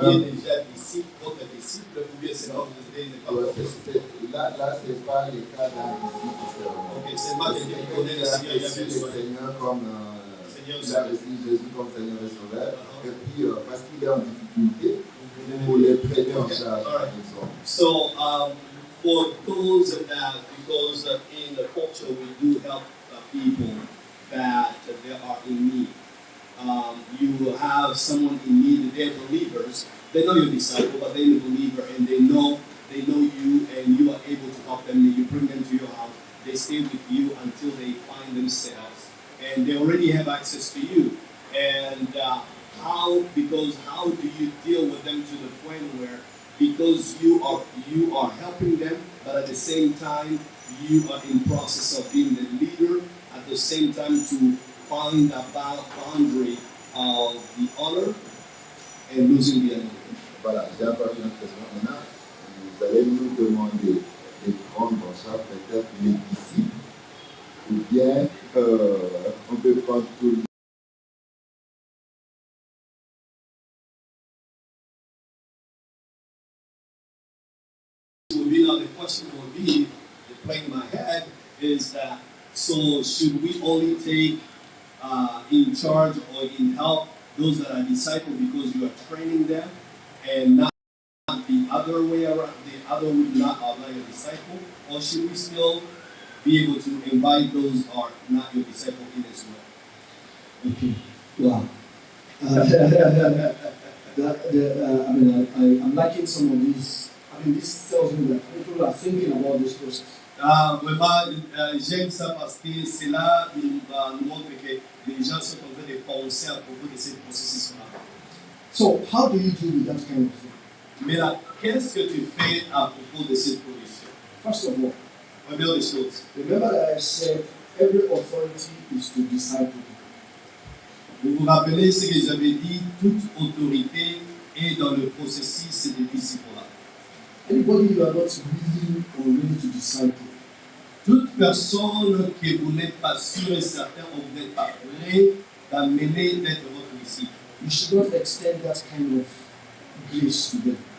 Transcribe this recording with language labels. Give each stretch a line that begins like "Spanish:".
French: qui est déjà disciple, votre disciple, ou bien c'est pas vous aider, n'est pas là, c'est pas le cas d'un disciple. Ok, c'est pas quelqu'un qui connaît le Seigneur, il a reçu le Seigneur comme il a reçu Jésus comme Seigneur et Sauveur, et puis parce qu'il est en difficulté, vous les prenez en charge.
English: So, for those that, because in the culture we do help people that they are in need. You have someone in need, they're believers, they know you're a disciple, but they're a believer and they know you and you are able to help them, you bring them to your house, they stay with you until they find themselves and they already have access to you. And how do you deal with them to the point where, because you are helping them, but at the same time you are in process of being the leader, at the same time to find a boundary of the honor and losing the anointing.
French: Voilà, j'ai encore une question. Maintenant, vous allez nous demander de prendre en charge peut-être les disciples, ou bien on peut prendre tout le monde.
English: The question will be, playing in my head, is that, so should we only take in charge or in help those that are disciples because you are training them and not the other way around, the other would not are not your disciple? Or should we still be able to invite those who are not your disciple in as well? Okay. Wow. I'm liking some of these. I mean, this tells me that people are thinking about this process.
French: Vraiment, j'aime ça parce que cela nous montre que les gens sont en train de penser à propos de ce processus-là.
English: So, how do you deal with that kind of thing?
French: Mais là, qu'est-ce que tu fais à propos de cette position?
English: First of all,
French: première des choses.
English: Remember that I said every authority is to disciple.
French: Vous vous rappelez ce que j'avais dit, toute autorité est dans le processus de disciple-là.
English: Anybody you are not willing or ready to disciple.
French: Toute personne que vous n'êtes pas sûr et certain ou vous n'êtes pas prêt d'amener d'être votre disciple.
English: You should not extend that kind of grace to them.